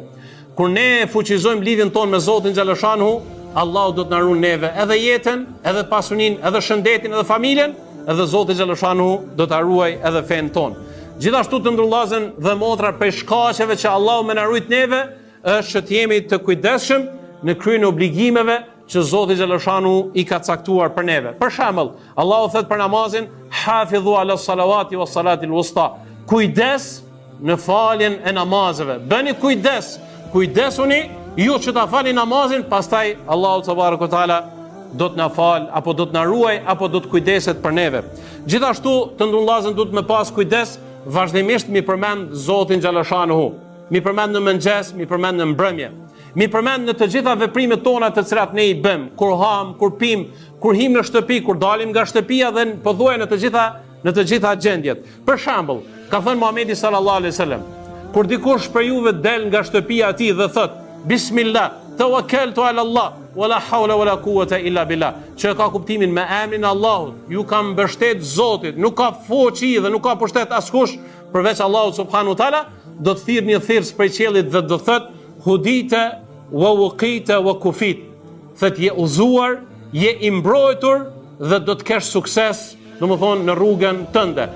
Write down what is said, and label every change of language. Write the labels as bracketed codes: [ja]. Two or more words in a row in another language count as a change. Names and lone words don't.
[sq] Kur ne fuqizojmë lidhjen ton me Zotin xhaleshanu, Allahu do të na ruan neve edhe jetën, edhe pasuninë, edhe shëndetin, edhe familjen, edhe Zoti xhaleshanu do ta ruaj edhe fen ton. Gjithashtu të ndërllazën dhe motra për shkaqeve që Allahu më na rujt neve është që të jemi të kujdesshëm në kryen e obligimeve që Zoti xhaleshanu i ka caktuar për neve. Për shembull, Allahu thot për namazin: [ar] "حافظوا على الصلوات والصلاة الوسطى." [sq] Kujdes në faljen e namazeve. Bëni kujdes. Kujdesuni ju që ta falni namazin, pastaj Allahu [ar] تبارك وتعالى [sq] do të na fal apo do të na ruaj apo do të kujdeset për neve. Gjithashtu të ndërllazën duhet me pas kujdes vazhdimisht mi përmend Zotin xhaleshanu. Mi përmend në mëngjes, mi përmend në mbrëmje. Mi përmend në të gjitha veprimet tona të cilat ne i bëjmë, kur ham, kur pim, kur him në shtëpi, kur dalim nga shtëpia dhe pothuaj në të gjitha gjendjet. Për shembull, ka thënë Muhamedi [ar] صلى الله عليه وسلم, [sq] kur dikush për juve del nga shtëpia e tij dhe thot: [ar] "بسم الله توكلت على الله ولا حول ولا قوة إلا بالله." [sq] Që ka kuptimin me emrin e Allahut, ju kam mbështet Zotit, nuk ka fuqi dhe nuk ka pushtet askush përveç Allahut [ar] سبحانه وتعالى, [sq] do të thirr një thirrës prej qiellit dhe do thot: [ar] "هديت ووقيت وكفيت." [sq] Thot je uzuar, je i mbrojtur dhe do të kesh sukses, domethënë në rrugën tënde.